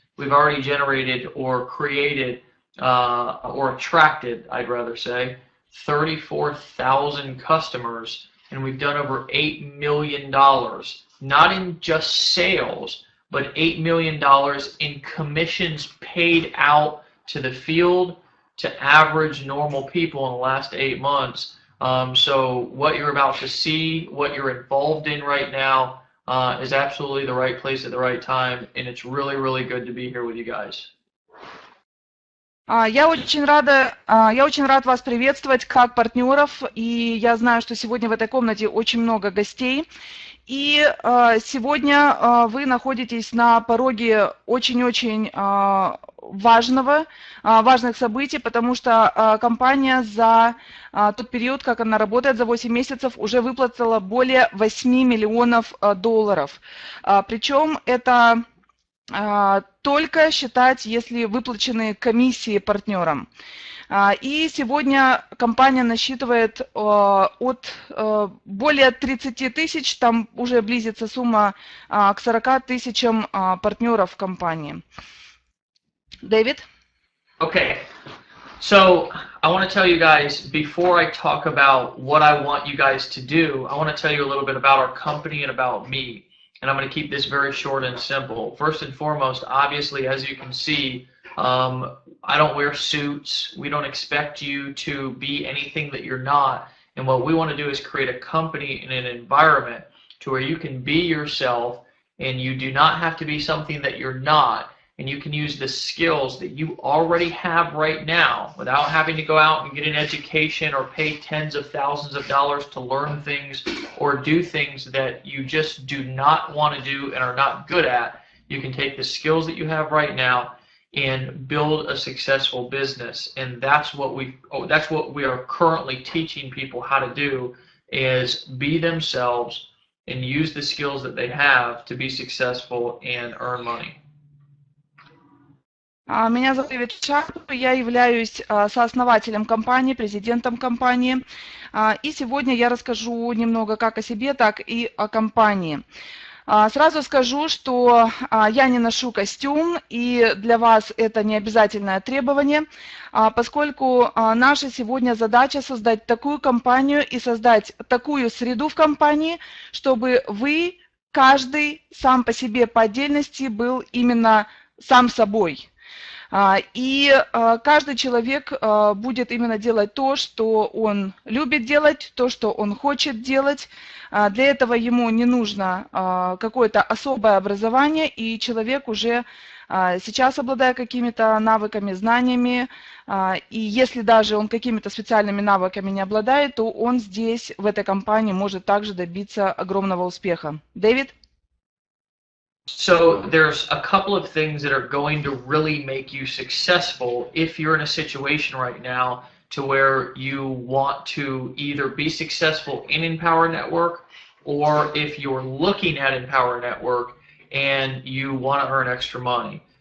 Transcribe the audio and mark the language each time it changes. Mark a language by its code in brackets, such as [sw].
[en] We've already generated or created or attracted, I'd rather say, 34,000 customers, and we've done over $8 million, not in just sales, but $8 million in commissions paid out to the field to average normal people in the last 8 months. So what you're about to see, what you're involved in right now, is absolutely the right place at the right time, and it's really, really good to be here with you guys. [ru] Я очень рад вас приветствовать как партнеров, и я знаю, что сегодня в этой комнате очень много гостей. И сегодня вы находитесь на пороге очень-очень важных событий, потому что компания за тот период, как она работает, за 8 месяцев, уже выплатила более 8 миллионов долларов. Причем это только считать, если выплачены комиссии партнерам. И сегодня компания насчитывает от более 30 тысяч, там уже близится сумма к 40 тысячам партнеров в компании. Дэвид? [en] Okay, so I want to tell you guys, before I talk about what I want you guys to do, I want to tell you a little bit about our company and about me. And I'm going to keep this very short and simple. First and foremost, obviously, as you can see, I don't wear suits. We don't expect you to be anything that you're not. And what we want to do is create a company and an environment to where you can be yourself and you do not have to be something that you're not. And you can use the skills that you already have right now without having to go out and get an education or pay tens of thousands of dollars to learn things or do things that you just do not want to do and are not good at. You can take the skills that you have right now and build a successful business. And that's what we are currently teaching people how to do, is be themselves and use the skills that they have to be successful and earn money. [ru] Меня зовут Шарп, я являюсь сооснователем компании, президентом компании. И сегодня я расскажу немного как о себе, так и о компании. Сразу скажу, что я не ношу костюм, и для вас это не обязательное требование, поскольку наша сегодня задача создать такую компанию и создать такую среду в компании, чтобы вы, каждый сам по себе по отдельности был именно сам собой. И каждый человек будет именно делать то, что он любит делать, то, что он хочет делать. Для этого ему не нужно какое-то особое образование, и человек уже сейчас, обладая какими-то навыками, знаниями, и если даже он какими-то специальными навыками не обладает, то он здесь, в этой компании, может также добиться огромного успеха. Дэвид? [en] So there's a couple of things that are going to really make you successful if you're in a situation right now to where you want to either be successful in EmpowerNetwork, or if you're looking at EmpowerNetwork and you want to earn extra money.